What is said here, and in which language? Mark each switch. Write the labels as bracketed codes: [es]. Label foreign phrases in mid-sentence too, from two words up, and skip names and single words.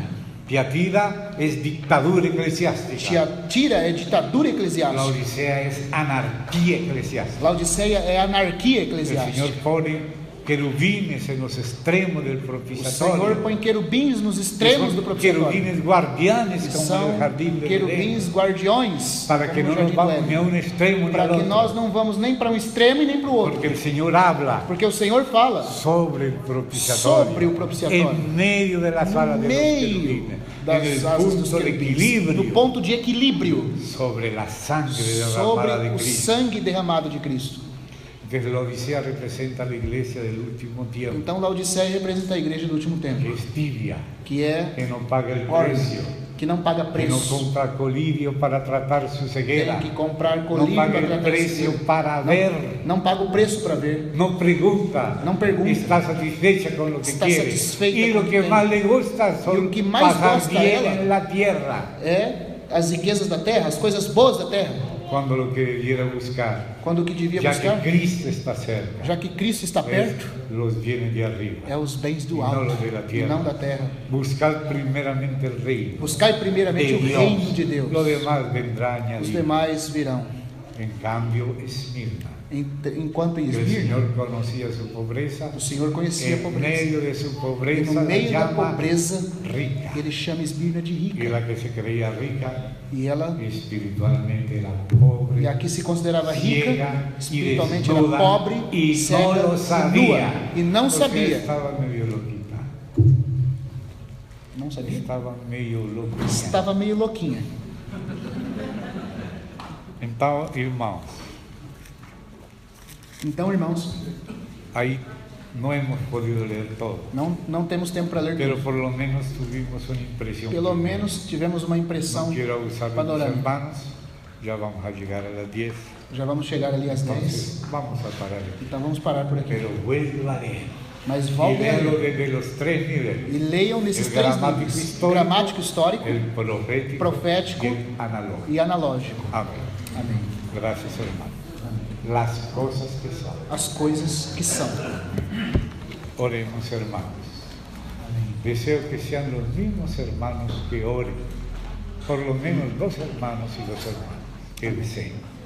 [pt] Tiatira é ditadura eclesiástica. Tiatira é ditadura eclesiástica. Laodiceia é anarquia eclesiástica. Laodiceia é anarquia O Senhor eclesiástica. põe querubines nos extremos do O Senhor propiciatório. põe querubins nos extremos do propiciatório. [es] Querubines guardianes como [pt] São no jardim do querubins [es] Edén, [pt] guardiões [es] para que [pt] como não no nos jardim do vamos Éden. nem a um extremo nem Para ao que outro. nós não vamos nem para um extremo e nem para o outro. Porque o Senhor habla Porque o Senhor fala sobre o propiciatório, sobre o propiciatório, em meio da sala no [es] de los [pt] meio [es] querubines, [pt] das no asas dos ponto de querubins, equilíbrio no ponto de equilíbrio sobre a sangue sobre derramada de o Cristo. sangue derramado de Cristo. [es] Entonces la Odisea representa a la iglesia del último tiempo, [pt] Então, Laodiceia representa a igreja do último que tempo, [es] es tibia, [pt] que é [es] que no paga el [pt] morna, [es] precio, [pt] que não paga [es] que no [pt] preço, [es] compra colirio para tratar su ceguera, [pt] tem que comprar [es] no [pt] colírio [es] paga [pt] para [es] el [pt] tratar [es] precio [pt] esse- [es] para ver, [pt] não paga o preço para ver, [es] no pregunta, [pt] Não pergunta. [es] está satisfecha con lo que [pt] Está [es] quiere, [pt] satisfeita [es] y [pt] com [es] lo [pt] o [es] que [pt] que tem. [es] más le gusta [pt] E [es] son [pt] o que mais [es] pasar [pt] gosta [es] bien [pt] ela [es] en la tierra, [pt] é as riquezas da terra, as coisas boas da terra, [es] cuando lo que debiera buscar, [pt] quando o que devia [es] ya [pt] buscar, [es] que Cristo está cerca, [pt] já que Cristo está perto, [es] los bienes de arriba. [pt] é os bens do E alto não os [es] de la [pt] e [es] tierra. [pt] não da terra. [es] Buscar primeramente el reino [pt] Buscai primeiramente o [es] de [pt] reino de Deus, [es] Lo demás vendrá [pt] os [es] añadido. [pt] demais virão. [es] En cambio, Esmirna, [pt] Enquanto em [es] que el [pt] Esmirna, [es] Señor conocía su pobreza, [pt] o Senhor conhecia a [es] en [pt] pobreza, [es] medio de su [pt] e [es] pobreza [pt] no [es] la [pt] meio da [es] llama [pt] pobreza, [es] rica. [pt] ele chama Esmirna de [es] Y [pt] rica, [es] la que se creía rica, [pt] e ela, [es] espiritualmente era pobre, [pt] e a que se considerava [es] ciega [pt] rica, [es] y [pt] espiritualmente era [es] desnuda, [pt] pobre, [es] y [pt] cega [es] no lo [pt] e [es] sabía, [pt] nua, e não [es] porque [pt] sabia. [es] estaba medio loquita, [pt] Não sabia? [es] estaba medio loquita. [pt] Estava meio louquinha. Então, irmãos, Então, irmãos, [es] ahí no hemos podido leer todo, [pt] não temos tempo para ler [es] pero [pt] tudo. [es] por lo menos tuvimos una impresión. [pt] Pelo [es] primera. [pt] menos tivemos uma impressão [es] No quiero abusar de los [pt] panorâmica. [es] hermanos, ya vamos a llegar a las 10, [pt] Já vamos chegar ali às 10, [es] entonces vamos a parar aquí. [pt] então vamos parar por aqui. [es] Pero vuelvo a leer, [pt] Mas [es] y [pt] voltem a [es] léelo [pt] ler [es] desde los tres niveles, [pt] e leiam nesses [es] El [pt] três [es] gramático [pt] níveis: [es] histórico, [pt] gramático histórico, [es] el profético, [pt] profético [es] y el analógico. [pt] e analógico. [es] Amén. [pt] Amém. [es] Gracias, hermano. Las cosas que son. [pt] As coisas que são. [es] Oremos, hermanos. Deseo que sean los mismos hermanos que oren, por lo menos 2 hermanos y 2 hermanas que deseen.